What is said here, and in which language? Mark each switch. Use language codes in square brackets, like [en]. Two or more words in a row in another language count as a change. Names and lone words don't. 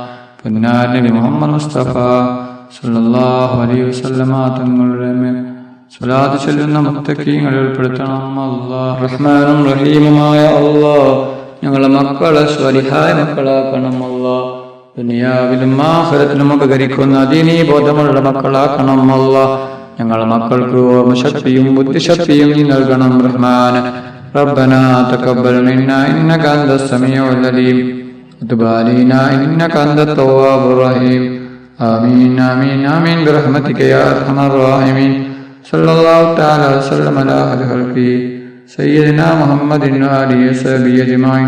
[ml] പൊന്നാർ നബി മുഹമ്മദ് മുസ്തഫ [ar] صلى الله عليه وسلم [ml] തങ്ങളുടെ മേൽ സ്വലാത്ത് ചൊല്ലുന്ന മുത്തഖീങ്ങളിൽ ഉൾപ്പെടുത്തണം അല്ലാഹ്. റഹ്മാനും റഹീമുമായ അല്ലാഹ്, ഞങ്ങളുടെ മക്കളെ സ്വലിഹായ മക്കളാക്കണം അല്ലാഹ്. ദുനിയാവിലും ആഖിറത്തിലും ഉപകരിക്കുന്ന ദീനീ ബോധമുള്ള മക്കളാക്കണം അല്ലാഹ്. ഞങ്ങളുടെ മക്കൾക്ക് ഓർമ്മശക്തിയും ബുദ്ധിശക്തിയും നീ നൽകണം റഹ്മാൻ. [ar] ربنا تقبل منا إنك أنت السميع العليم وتب علينا إنك أنت التواب الرحيم آمين آمين آمين برحمتك يا أرحم الراحمين. صلى الله تعالى وسلم على خير خلقه سيدنا محمد وآله وصحبه أجمعين.